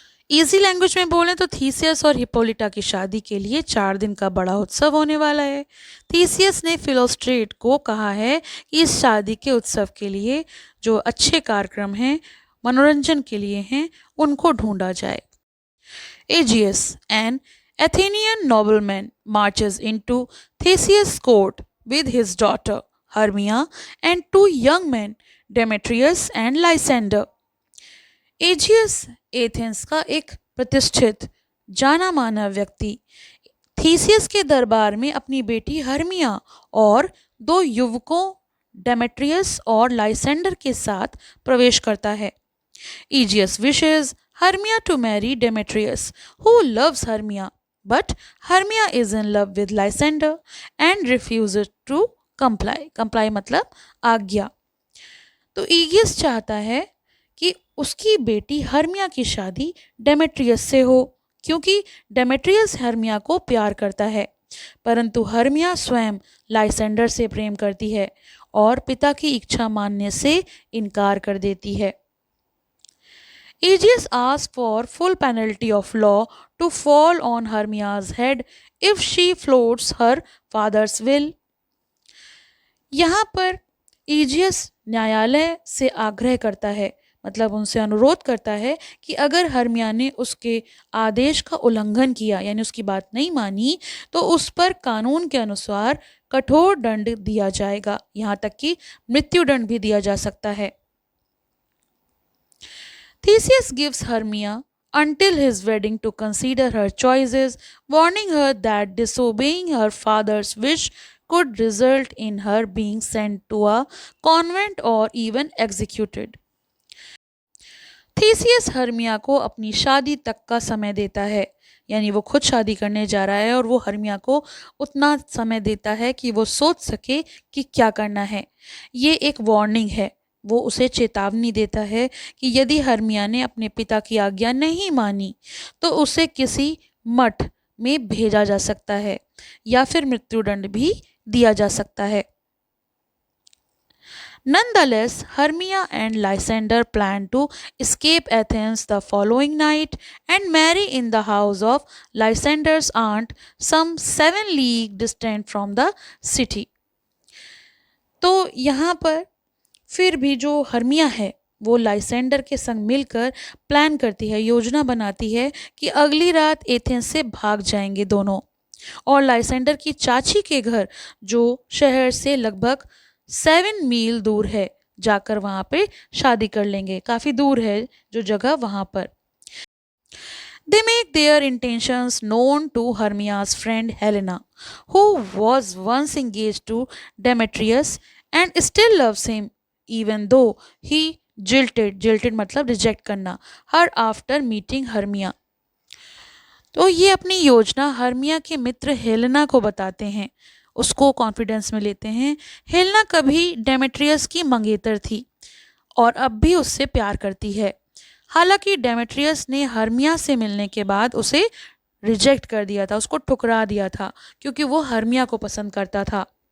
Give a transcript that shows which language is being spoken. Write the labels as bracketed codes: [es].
[en] easy language [hi] में बोलें तो थीसियस और हिप्पोलिटा की शादी के लिए 4 दिन का बड़ा उत्सव होने वाला है. थीसियस ने फिलोस्ट्रेट को कहा है कि इस शादी के उत्सव के लिए जो अच्छे कार्यक्रम हैं, मनोरंजन के लिए हैं, उनको ढूंढा जाए. [en] Aegeus, an Athenian nobleman, marches into Theseus' court with his daughter Hermia and 2 young men, Demetrius and Lysander. [hi] एजियस Athens का एक प्रतिष्ठित जाना माना व्यक्ति थीसियस के दरबार में अपनी बेटी हर्मिया और 2 युवकों डेमेट्रियस और लाइसेंडर के साथ प्रवेश करता है. [en] Aegeus wishes Hermia to marry Demetrius, who loves Hermia, but Hermia is in love with Lysander and refuses to comply. [hi] Comply मतलब आज्ञा. तो ईगियस चाहता है कि उसकी बेटी हर्मिया की शादी डेमेट्रियस से हो, क्योंकि डेमेट्रियस हर्मिया को प्यार करता है, परंतु हर्मिया स्वयं लाइसेंडर से प्रेम करती है और पिता की इच्छा मानने से इनकार कर देती है. [en] Aegeus asks for full penalty of law to fall on Hermia's head if she floats her father's will. [hi] यहाँ पर ईजियस न्यायालय से आग्रह करता है, मतलब उनसे अनुरोध करता है कि अगर हर्मिया ने उसके आदेश का उल्लंघन किया यानी उसकी बात नहीं मानी तो उस पर कानून के अनुसार कठोर दंड दिया जाएगा, यहाँ तक कि मृत्युदंड भी दिया जा सकता है. [en] Theseus gives Hermia until his wedding to consider her choices, warning her that disobeying her father's wish could result in her being sent to a convent or even executed. [hi] Theseus Hermia को अपनी शादी तक का समय देता है, यानी वो खुद शादी करने जा रहा है और वो हर्मिया को उतना समय देता है कि वो सोच सके कि क्या करना है. ये एक वार्निंग है, वो उसे चेतावनी देता है कि यदि हर्मिया ने अपने पिता की आज्ञा नहीं मानी तो उसे किसी मठ में भेजा जा सकता है या फिर मृत्युदंड भी दिया जा सकता है. [en] Nonetheless, Hermia and Lysander plan to escape Athens the following night and marry in the house of Lysander's aunt, some 7 leagues distant from the city. [hi] तो यहाँ पर फिर भी जो हर्मिया है वो लाइसेंडर के संग मिलकर प्लान करती है, योजना बनाती है कि अगली रात एथेंस से भाग जाएंगे दोनों और लाइसेंडर की चाची के घर जो शहर से लगभग 7 मील दूर है जाकर वहाँ पे शादी कर लेंगे. काफ़ी दूर है जो जगह वहाँ पर. [en] They make their intentions known to Hermia's friend Helena, who was once engaged to Demetrius and still loves him, even though he jilted [hi] मतलब रिजेक्ट करना, [en] her after meeting Hermia. [hi] तो ये अपनी योजना हर्मिया के मित्र हेलेना को बताते हैं, उसको कॉन्फिडेंस में लेते हैं। हेलेना कभी डेमेट्रियस की मंगेतर थी और अब भी उससे प्यार करती है। हालांकि डेमेट्रियस ने हर्मिया से मिलने के बाद उसे रिजेक्ट कर दिया था, उसको ठुकरा दिया था, क्योंकि वो हर्मिया को पसंद करता था।